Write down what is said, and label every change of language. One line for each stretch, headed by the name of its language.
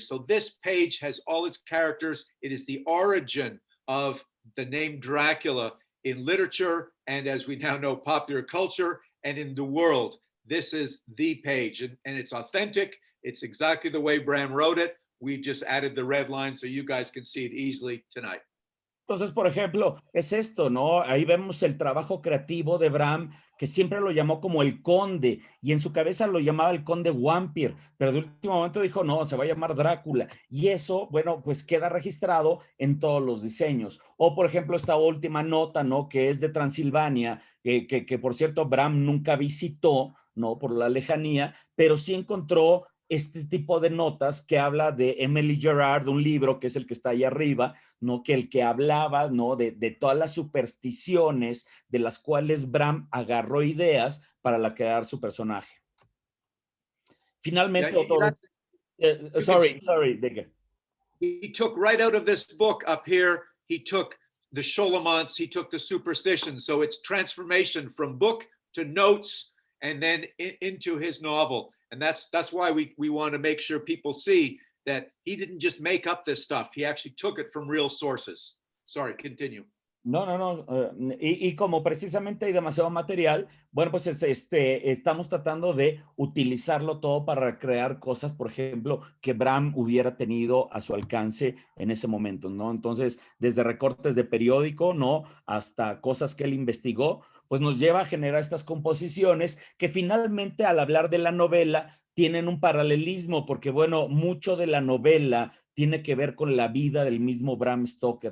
English: So this page has all its characters. It is the origin of the name Dracula in literature and, as we now know, popular culture and in the world. This is the page, and it's authentic. It's exactly the way Bram wrote it. we just added the red line so you guys can see it easily tonight.
Spanish: Entonces, por ejemplo, es esto, ¿no? Ahí vemos el trabajo creativo de Bram, que siempre lo llamó como el conde, y en su cabeza lo llamaba el conde Vampir, pero de último momento dijo, no, se va a llamar Drácula, y eso, bueno, pues queda registrado en todos los diseños. O, por ejemplo, esta última nota, ¿no? Que es de Transilvania, que por cierto, Bram nunca visitó, ¿no? Por la lejanía, pero sí encontró este tipo de notas que habla de Emily Gerard, un libro que es el que está ahí arriba, ¿no? Que el que hablaba, ¿no? De todas las supersticiones de las cuales Bram agarró ideas para crear su personaje. Finalmente,
English: sorry,
Spanish: Digger.
English: He took right out of this book up here, he took the Cholomonts, he took the superstitions. So it's transformation from book to notes and then into his novel. And that's why we want to make sure people see that he didn't just make up this stuff. He actually took it from real sources. Sorry, continue. No.
Spanish: Y como precisamente hay demasiado material, bueno, pues estamos tratando de utilizarlo todo para crear cosas, por ejemplo, que Bram hubiera tenido a su alcance en ese momento, ¿no? Entonces, desde recortes de periódico, ¿no? Hasta cosas que él investigó, pues nos lleva a generar estas composiciones que finalmente al hablar de la novela tienen un paralelismo, porque bueno, mucho de la novela tiene que ver con la vida del mismo Bram Stoker.